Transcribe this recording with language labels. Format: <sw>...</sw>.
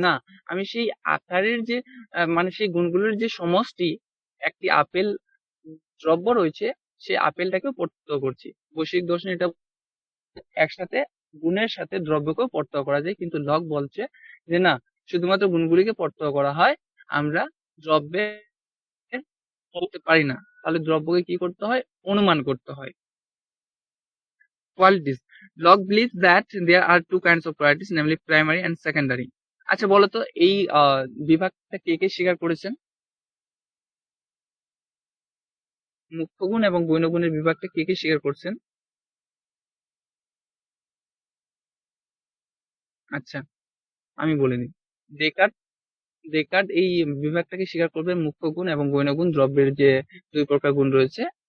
<bn>না, আমি সেই আকারের যে মানে সেই গুণগুলোর যে সমষ্টি একটি আপেল দ্রব্য রয়েছে সেই আপেলটাকেও পার্থক্য করছি। বৈশ্বিক দর্শন এটা একসাথে গুণের সাথে দ্রব্যকেও পার্থক্য করা যায়, কিন্তু লক বলছে যে না, শুধুমাত্র গুণগুলিকে পার্থক্য করা হয়, আমরা দ্রব্যের করতে পারি না। তাহলে দ্রব্যকে কি করতে হয়? অনুমান করতে হয়।</bn> <en>Qualities, Locke believes that there are two kinds of qualities, namely primary and secondary.</en> <bn>আচ্ছা বলো তো, এই বিভাগটা কে কে স্বীকার করেছেন? মুখ্য গুণ এবং গৌণ গুণের বিভাগটা কে কে স্বীকার করছেন? আচ্ছা, আমি বলে নিই। ডেকার্ট এই বিভাগটাকে স্বীকার করবে, মুখ্য গুণ এবং গৌণ গুণ দ্রব্যের যে 2 প্রকার গুণ রয়েছে।</bn>